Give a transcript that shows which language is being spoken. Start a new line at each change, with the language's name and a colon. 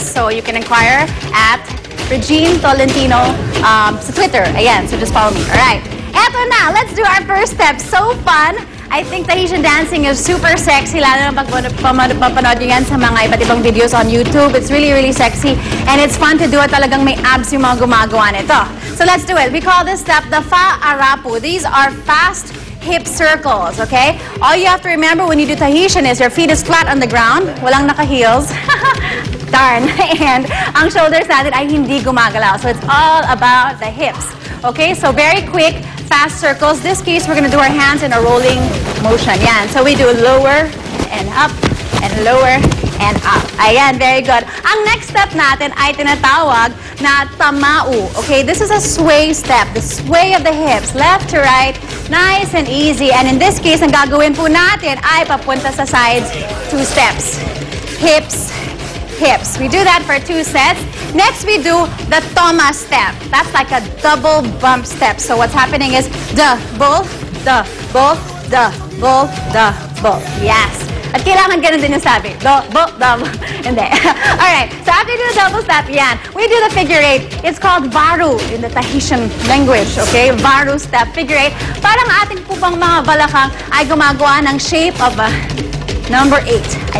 English: So you can inquire at Regine Tolentino sa Twitter.
Filipino: Ayan,
English: so just follow me. Alright. Eto na, let's do our first step. So fun! I think Tahitian dancing is super sexy,
Filipino: lalo na pag papanood nyo yan sa mga iba't ibang videos
English: on YouTube. It's really, really sexy. And it's fun to do it.
Filipino: Talagang may abs yung mga gumagawa nito.
English: So let's do it. We call this step the Fa'arapu. These are fast hip circles, okay? All you have to remember when you do Tahitian is your feet is flat on the ground.
Filipino: Walang naka-heels. Darn. And ang shoulders natin ay hindi gumagalaw.
English: So it's all about the hips. Okay, so very quick, fast circles. This case, we're going to do our hands in a rolling motion. Yan. So we do lower and up and lower and up. Ayan, very good.
Filipino: Ang next step natin ay tinatawag na tamau.
English: Okay, this is a sway step. The sway of the hips, left to right, nice and easy. And in this case,
Filipino: ang gagawin po natin ay papunta sa sides, 2 steps.
English: Hips, hips. We do that for 2 sets. Next, we do the toma step. That's like a double bump step. So what's happening is the bull, the bull, the bull, the bull.
Filipino: Yes. At kailangan ganun din yung sabi.
English: The bull, the bull.
Filipino: Hindi. Alright.
English: So after you do the double step, yan. We do the figure 8. It's called varu in the Tahitian language. Okay? Varu step, figure 8.
Filipino: Parang ating po pang mga balakang ay gumagawa ng
English: shape of a number 8.